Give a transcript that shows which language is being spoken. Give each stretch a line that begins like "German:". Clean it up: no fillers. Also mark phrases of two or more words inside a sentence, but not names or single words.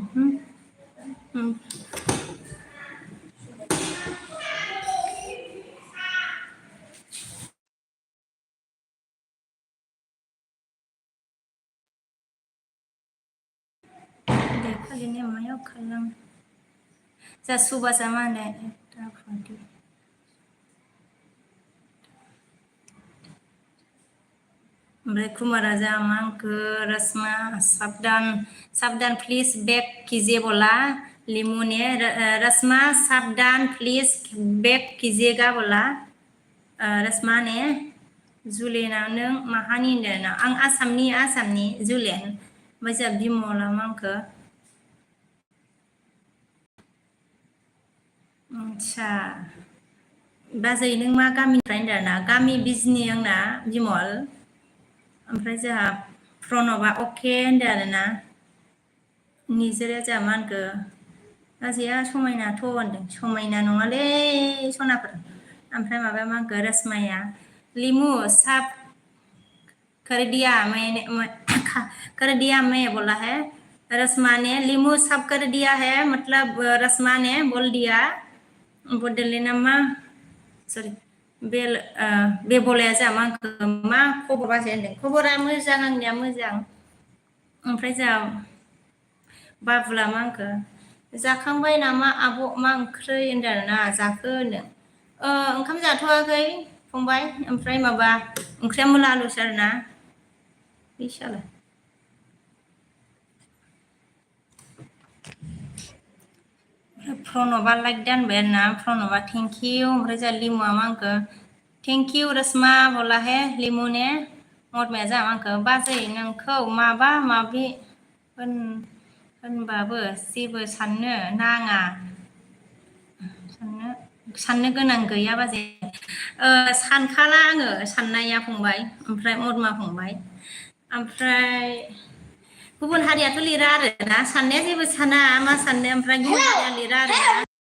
Bodo: खालिनि मायाव खालाम जा सुबासा मा होनो ओमफ्राय कुमारा जा मा होनखो
Hindi: रसमा साबधान प्लिज बेक कीजिए बोला लिमु ने रसमा साबधान प्लिज बेक कीजिएगा बोला रसमा ने
Bodo: जुलिना नों माहानि होनदों ना आं आसामनि जुलिन ओमफ्राय जा बिमला मा होनखो आदसा बाजै नों मा गामिनिफ्राय होनदों ना गामि बिजनि आंना बिमल ओमफ्राय जोंहा प्रणबा अके होनदों आरोना निजोराया जोंहा मा होनखो बाजैया समायनाथ' होनदों समायना नङालै सनाफोर ओमफ्राय माबाया मा होनखो रसमाया लिमु साब
Hindi: कर दिया मैं बोला है रसमा ने लिमु सब कर दिया है मतलब रसमा ने बोल दिया
Bodo: बड'लेण्डआ सरि बेबलाया जोंहा मा होनखो मा खबर बाजै होनदों खबरा मोजां आंनिया मोजां ओमफ्राय जोंहा बाबुला मा होनखो जाखांबाय नामा आब' मा ओंख्रै होनदों आरोना जाखो होनदों ओंखाम जाथ'वाखै फंबाय ओमफ्राय माबा ओंख्रिया मुला आलुसो आरोना बिसालाय प्रणबा लाइक दानबाय आरोना प्रणबा
English: thank you
Bodo: ओमफ्राय जा लिमुआ मा होनखो
English: thank you
Bodo: रसमा
Hindi: बोला है लिमु ने
Bodo: मदमाया जा मा होनखो बाजै नोंखौ माबा माबि होनबाबो जेबो साननो नाङा साननो गोनां गैया बाजै सानखाला आङो साननाया फंबाय ओमफ्राय मदमा फंबाय ओमफ्राय गुबुन हारियाथ' लिरा आरो ना साननाया जेबो साना मा साननो ओमफ्राय गुबुन हारिया लिरा आरो ना